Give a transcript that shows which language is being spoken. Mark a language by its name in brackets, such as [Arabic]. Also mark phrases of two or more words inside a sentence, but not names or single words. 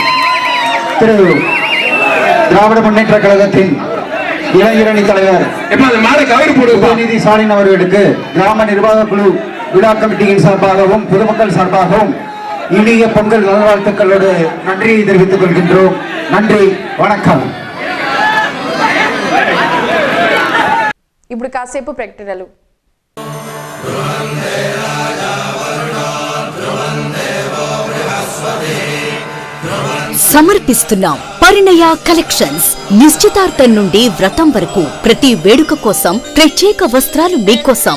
[Tamil] திரு திராவிட முன்னேற்ற கழகத்தின் இளைஞரணி தலைவர் உதயநிதி ஸ்டாலின் அவர்களுக்கு கிராம நிர்வாக குழு விழா கமிட்டியின் சார்பாகவும் பொதுமக்கள் சார்பாகவும் இனிய பொங்கல் நல்வாழ்த்துக்களோடு நன்றியை தெரிவித்துக் கொள்கின்றோம். நன்றி, வணக்கம். [Telugu] ఇప్పుడు కాసేపు ప్రకటనలు. సమర్పిస్తున్నాం పరిణయ కలెక్షన్స్. నిశ్చితార్థం నుండి వ్రతం వరకు ప్రతి వేడుక కోసం ప్రత్యేక వస్త్రాలు మీకోసం.